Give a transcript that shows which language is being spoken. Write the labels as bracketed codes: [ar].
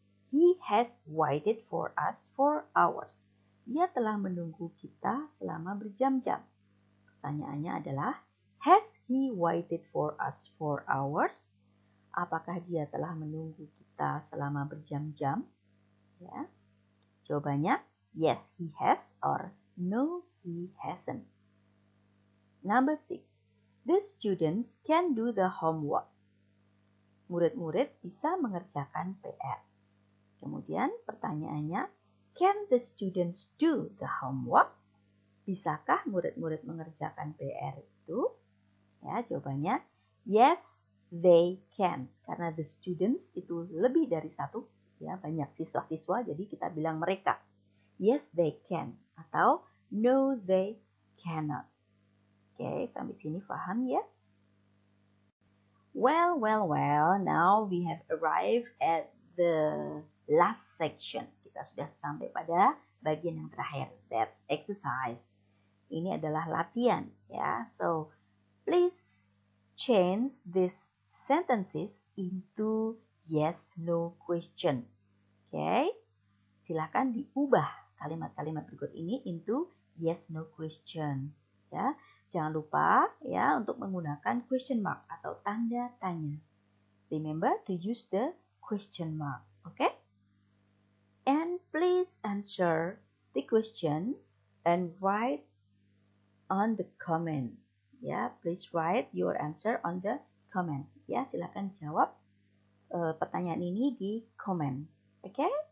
[en] He has waited for us for hours. [id] Dia telah menunggu kita selama berjam-jam. Pertanyaannya adalah, [en] has he waited for us for hours? [id] Apakah dia telah menunggu kita selama berjam-jam? Ya. Jawabannya, [en] yes, he has, or no, he hasn't. Number 6. The students can do the homework. [id] Murid-murid bisa mengerjakan PR. Kemudian pertanyaannya, [en] can the students do the homework? [id] Bisakah murid-murid mengerjakan PR itu? Ya, jawabannya, [en] yes, they can. [id] Karena [en] the students [id] itu lebih dari satu, ya, banyak siswa-siswa, jadi kita bilang mereka. [en] Yes, they can. Atau no, they cannot. [id] Oke, sampai sini paham ya? [en] Well, now we have arrived at the last section. [id] Kita sudah sampai pada bagian yang terakhir. [en] That's exercise. [id] Ini adalah latihan, ya. [en] So, please change these sentences into yes, no question. [id] Okay? Silakan diubah kalimat-kalimat berikut ini [en] into yes, no question. [id] Ya. Jangan lupa ya untuk menggunakan question mark atau tanda tanya. [en] Remember to use the question mark, okay? And please answer the question and write on the comment. [id] Ya, [en] please write your answer on the comment. [id] Ya, silakan jawab pertanyaan ini di komen, okay?